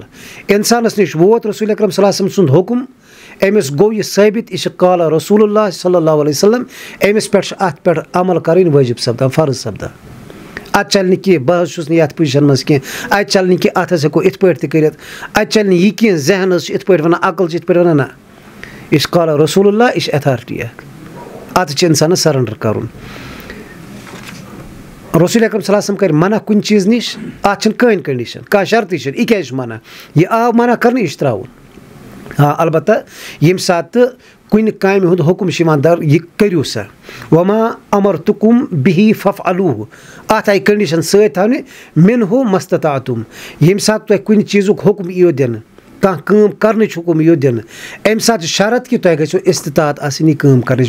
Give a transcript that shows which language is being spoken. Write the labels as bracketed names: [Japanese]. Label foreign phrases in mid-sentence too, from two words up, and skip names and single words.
[Kashmiri] اِنسانس نِش ووت رسول اکرم [Arabic] صلی اللہ علیہ وسلم [Kashmiri] سُنٛد حُکم أمِس گوٚو یہِ ثٲبِت یہِ چھِ [Arabic] قالہ رسول اللہ صلی اللہ علیہ وسلم [Kashmiri] أمِس پٮ۪ٹھ چھُ اَتھ پٮ۪ٹھ عمل کرٕنۍ وٲجِب سپدان فرض سپدان اَتہِ چلہِ نہٕ کینٛہہ بہٕ حظ چھُس نہٕ یَتھ پُزِشن منٛز کینٛہہ اَتہِ چلہِ نہٕ کینٛہہ اَتھ حظ ہٮ۪کو یِتھ پٲٹھۍ تہِ کٔرِتھ اَتہِ چلہِ نہٕ یہِ کینٛہہ ذہن حظ چھُ یِتھ پٲٹھۍ وَنان عقل چھِ یِتھ پٲٹھۍ وَنان نہ یہِ چھِ [Arabic] قالہ رسول اللہ [Kashmiri] یہِ چھِ ایتھارٹی اکھ اَتھ چھُ اِنسانس سرنڈر کرُن رسول اکرم [Arabic] صلی اللہ علیہ وسلم [Kashmiri] کرِ منع کُنہِ چیٖز نِش اَتھ چھِنہٕ کٕہٕنۍ کنڈِشن کانٛہہ شرطٕے چھِنہٕ یہِ کیازِ چھُ منع یہِ آو منع کرنہٕ یہِ چھُ ترٛاوُن البتہ ییٚمہِ ساتہٕ تہٕ کُنہِ کامہِ ہُنٛد حُکُم چھِ یِوان در یہِ کٔرِو سا [Arabic] وما امرتُکُم بِہی ففعلوٗہ [Kashmiri] اَتھ آیہِ کٔنڈِشَن سۭتۍ تھاونہِ [Arabic] مِنہُ مستطاعتُم [Kashmiri] ییٚمہِ ساتہٕ تۄہہِ کُنہِ چیٖزُک حُکُم یِیو دِنہٕ کانٛہہ کٲم کَرنٕچ حُکُم یِیو دِنہٕ اَمہِ ساتہٕ چھِ شرط کہِ تۄہہِ گژھیو استطاعت آسٕنۍ یہِ کٲم کَرنٕچ